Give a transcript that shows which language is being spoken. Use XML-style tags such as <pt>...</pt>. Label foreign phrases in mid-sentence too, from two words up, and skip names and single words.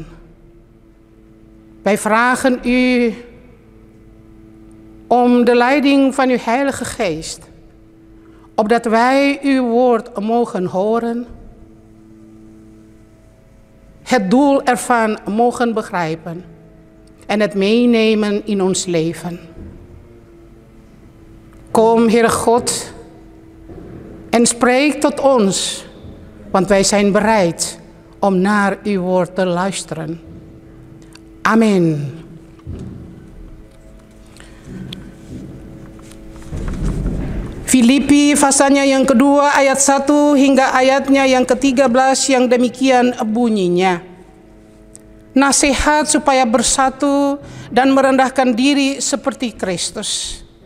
<nl>Wij vragen u om de leiding van uw Heilige Geest, opdat wij uw woord mogen horen, het doel ervan mogen begrijpen en het meenemen in ons leven. Kom, Heere God, en spreek tot ons, want wij zijn bereid om naar uw woord te luisteren. Amen.</nl> <id>Filipi pasalnya yang kedua ayat 1 hingga ayatnya yang ke-13 yang demikian bunyinya. Nasihat supaya bersatu dan merendahkan diri seperti Kristus.</id>